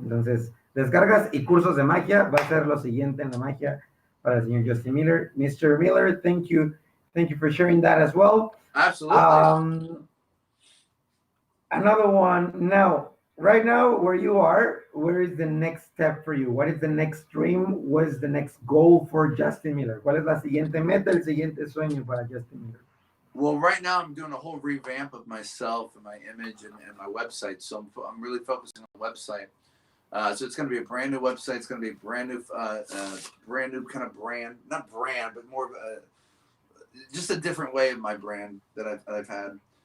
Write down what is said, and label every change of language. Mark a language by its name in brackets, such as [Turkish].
[Spanish] Entonces, descargas y cursos de magia va a ser lo siguiente en la magia para el señor Justin Miller. [English] Mr. Miller, thank you for sharing that as well. Absolutely. Another one. Now, right now, where you are, where is the next step for you? What is the next dream? What is the next goal for Justin Miller? [Spanish] ¿Cuál es la siguiente meta, el siguiente sueño para Justin Miller? [English] Well, right now I'm doing a whole revamp of myself and my image and my website. So I'm really focusing on the website. So it's going to be a brand new website. It's going to be a brand new kind of brand, not brand, but more of just a different way of my brand that I've had.